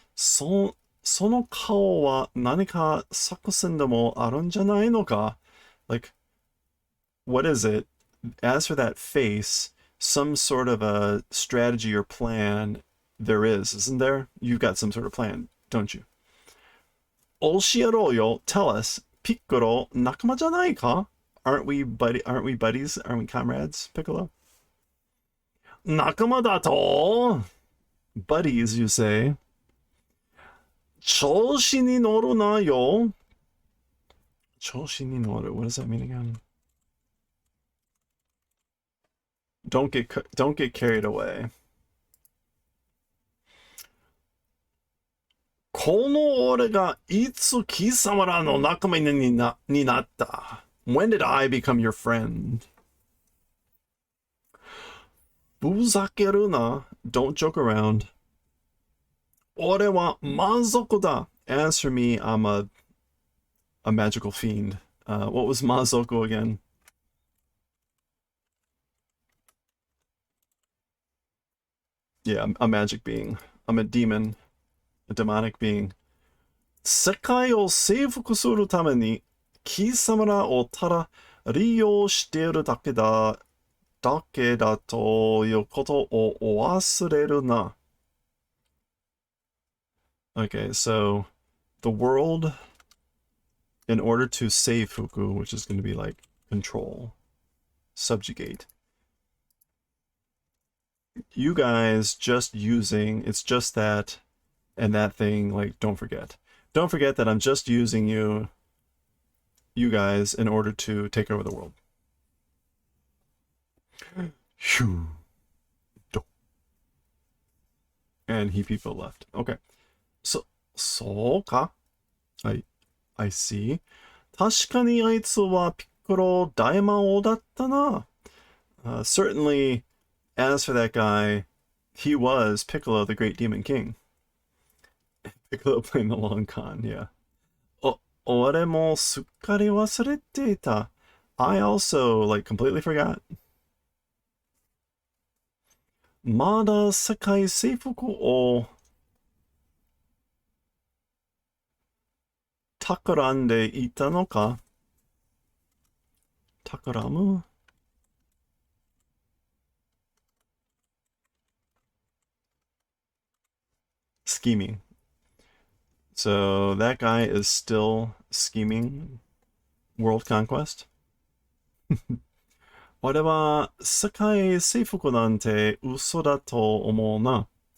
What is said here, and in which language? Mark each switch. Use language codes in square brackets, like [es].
[ja] その顔は何か作戦でもあるんじゃないのか? [en] Like, what is it? As for that face, some sort of a strategy or plan there is, isn't there? You've got some sort of plan, don't you? [ja] 教えろよ, [en] tell us. [ja] Piccolo, 仲間じゃないか? [en] Aren't we buddies? Aren't we comrades, Piccolo? [ja] 仲間だと? [en] Buddies, you say. [ja] 調子に乗るなよ. 調子に乗る. [en] What does that mean again? Don't get carried away. [ja] この俺がいつ貴様らの仲間になった? [en] When did I become your friend? [ja] ふざけるな. [en] Don't joke around. [ja] 俺は魔族だ. [en] As for me, I'm a magical fiend. What was Mazoku again? Yeah, a magic being. I'm a demon. A demonic being. [ja] 世界を征服するために貴様らをただ利用しているだけだということを忘れるな. [en] Okay, so the world, in order to save Fuku, which is going to be like control, subjugate, you guys just using, it's just that and that thing, like, don't forget that I'm just using you guys in order to take over the world. And people left. Okay. So ka? I see. [ja] 確かにあいつはピッコロ大魔王だったな. [en] Certainly, as for that guy, he was Piccolo, the Great Demon King. Piccolo playing the long con, yeah. [ja] 俺もすっかり忘れていた. [en] I also, like, completely forgot. [ja] まだ世界征服を企んでいたのか? 企む? [en] Scheming. So that guy is still scheming world conquest. [ja] 俺は世界征服なんて嘘だと思うな.